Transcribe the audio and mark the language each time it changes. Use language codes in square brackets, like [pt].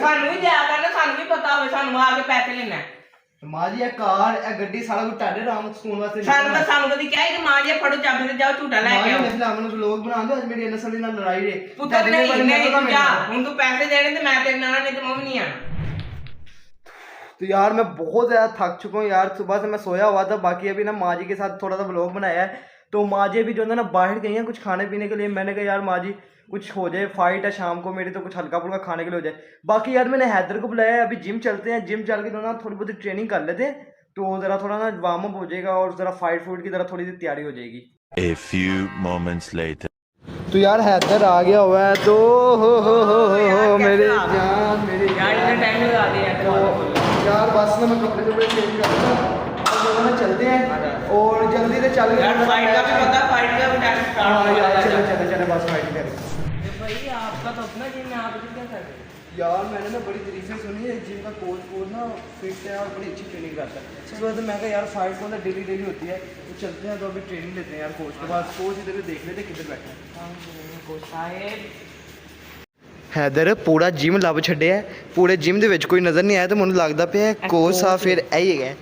[pa] ਸਾਨੂੰ ਵੀ ਦਿਆ ਕਰਨਾ, ਸਾਨੂੰ ਵੀ ਪਤਾ ਹੋਵੇ ਸਾਨੂੰ ਆ ਕੇ ਪੈਸੇ ਲੈਣਾ। ਮਾਂ ਜੀ ਇਹ ਕਾਰ ਇਹ ਗੱਡੀ ਸਾਰਾ ਕੁਝ ਤੁਹਾਡੇ ਰਾਮ ਸਕੂਨ ਵਾਸਤੇ। ਸਾਨੂੰ ਕਦੀ ਕਿਹਾ ਕਿ ਮਾਂ ਜੀ ਫੜੋ ਚਾਬੀ ਤੇ ਜਾਓ ਝੂਟਾ ਲੈ ਕੇ ਆਓ। ਮੈਨੂੰ ਵਲੋਗ ਬਣਾ ਦਿਓ, ਅੱਜ ਮੇਰੀ ਨਸਲ ਨਾਲ ਲੜਾਈ ਰੇ। ਪੁੱਤਰ ਨਹੀਂ ਤੂੰ ਜਾ, ਹੁਣ ਤੂੰ ਪੈਸੇ ਦੇਣੇ ਤੇ ਮੈਂ ਤੇਰੇ ਨਾਲ ਨਹੀਂ ਤੇ ਮੈਂ ਵੀ [hi] नहीं आना। तो यार मैं बहुत ज़्यादा थक चुका हूँ यार, सुबह से मैं सोया हुआ था। बाकी अभी ना माँ जी के साथ थोड़ा सा व्लॉग बनाया है, तो माँ जी भी जो है ना बाहर गई हैं कुछ खाने पीने के लिए। मैंने कहा यार माँ जी कुछ हो जाए, फाइट है शाम को मेरी, तो कुछ हल्का फुल्का खाने के लिए हो जाए। बाकी यार मैंने हैदर को बुलाया है, अभी जिम चलते हैं। जिम चल के तो ना थोड़ी बहुत ट्रेनिंग कर लेते हैं, तो ज़रा थोड़ा ना वार्म अप हो जाएगा, और ज़रा फाइट फूट की ज़रा थोड़ी सी तैयारी हो जाएगी। [en] A few moments later. [hi] तो यार हैदर आ गया हुआ है, तो हो मेरे जान मेरे टाइम लगा दिया यार। बस ना मैं कपड़े कपड़े चेंज करता हूँ, चलते हैं और जल्दी से चल यार। फाइट का भी पता, फाइट का भी टाइम स्टार्ट। यार चले चले चले बस फाइट करें भाई। आपका तो अपना जिम है, आप क्या कर रहे हैं? यार मैंने ना बड़ी तारीफें सुनी है, जिम का कोच ना फिट है और बड़ी अच्छी ट्रेनिंग करता है। इस वजह से मैं कहा यार फाइट को ना डेली डेली होती है, तो चलते हैं। तो अभी ट्रेनिंग लेते हैं यार कोच के पास। कोच इधर देख लेते किधर बैठे हैं कोच साहेब। [pa] हैदर [hi] पूरा जिम [pa] ਲੱਭ ਛੱਡਿਆ, ਪੂਰੇ ਜਿਮ ਦੇ ਵਿੱਚ ਕੋਈ ਨਜ਼ਰ ਨਹੀਂ ਆਇਆ, ਤੇ ਮੈਨੂੰ ਲੱਗਦਾ ਪਿਆ ਕੋਚ ਸਾਹਿਬ ਫਿਰ ਇਹੀ ਹੈਗਾ।